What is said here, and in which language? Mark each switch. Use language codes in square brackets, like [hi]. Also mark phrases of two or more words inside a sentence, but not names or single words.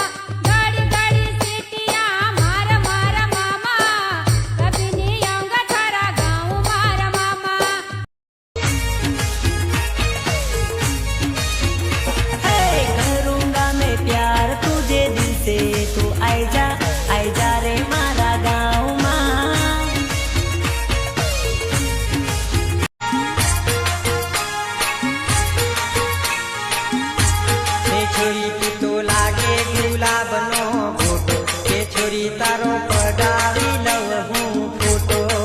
[hi] घड़ी घड़ी सीटियाँ मारा मारा मामा, कभी नहीं आऊंगा [gu] તારા ગામ મારા મામા. [hi] करूंगा मैं प्यार तुझे दिल से, तू आई जा रे [gu] મારા ગામ માં. એ છોરી તું તો લાગે ગુલાબનો ફોટો, એ છોરી તારો પડાવી લઉં હું ફોટો.